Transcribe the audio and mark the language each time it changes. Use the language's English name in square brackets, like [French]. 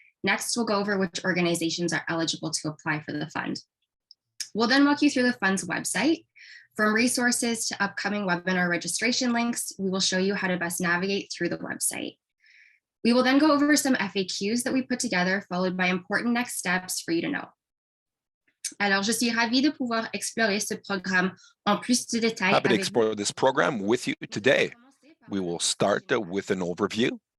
[English] Next, we'll go over which organizations are eligible to apply for the fund. We'll then walk you through the fund's website. From resources to upcoming webinar registration links, we will show you how to best navigate through the website. We will then go over some FAQs that we put together, followed by important next steps for you to know. [French] Alors, je suis ravie de pouvoir explorer ce programme en plus de détails. [English] Happy to explore this program with you today. We will start with an overview.